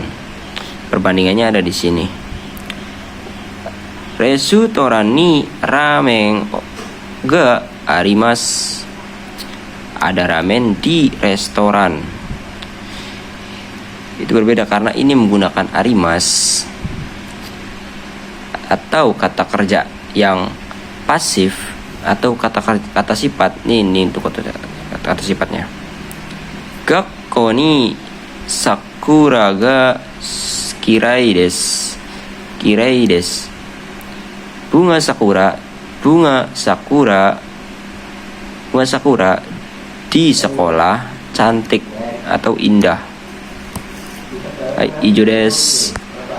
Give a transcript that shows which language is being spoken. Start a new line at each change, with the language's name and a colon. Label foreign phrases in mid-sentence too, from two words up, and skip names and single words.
Indonesian: Perbandingannya ada di sini.
Japanese: レストランにラーメンがあります,
Indonesian: ada ramen di restoran. Itu berbeda karena ini menggunakan arimas atau kata kerja yang pasif atau kata sifat. Ini untuk kata sifatnya.
Japanese: 学校に桜が嫌いです. 嫌いです.
Indonesian: Bunga sakura di sekolah cantik atau indah.
Japanese: はい、以上です.